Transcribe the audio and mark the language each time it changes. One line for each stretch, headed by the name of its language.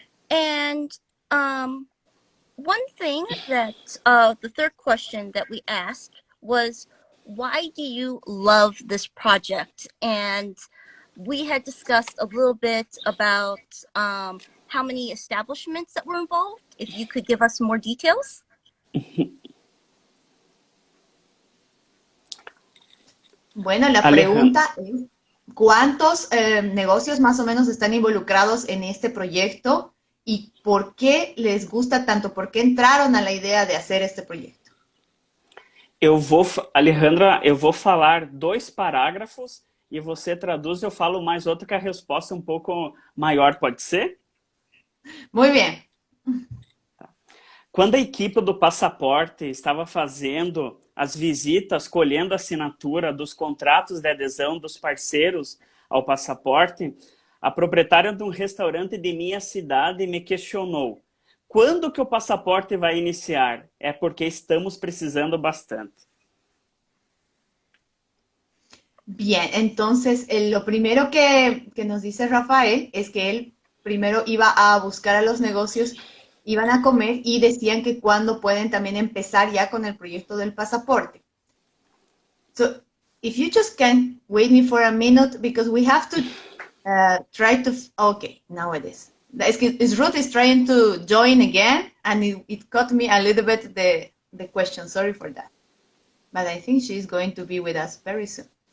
English: And one thing that the third question that we asked was, why do you love this project? And we had discussed a little bit about how many establishments that were involved. If you could give us more details.
Spanish: Bueno, la pregunta es, ¿cuántos negocios más o menos están involucrados en este proyecto y por qué les gusta tanto? ¿Por qué entraron a la idea de hacer este proyecto?
Portuguese: Alejandra, eu vou falar 2 parágrafos e você traduz, eu falo mais outro que a resposta é um pouco maior, pode ser?
Spanish: Muy bien.
Portuguese: Quando a equipe do Passaporte estava fazendo as visitas, colhendo a assinatura dos contratos de adesão dos parceiros ao Passaporte, a proprietária de um restaurante de minha cidade me questionou: quando que o Passaporte vai iniciar? É porque estamos precisando bastante.
Spanish: Bien, entonces lo primero que nos dice Rafael es que él primero iba a buscar a los negocios, iban a comer y decían que cuando pueden también empezar ya con el proyecto del pasaporte.
English: So, if you just can wait me for a minute because we have to try to, okay, now it is. Ruth is trying to join again and it caught me a little bit the question, sorry for that. But I think she's going to be with us very soon.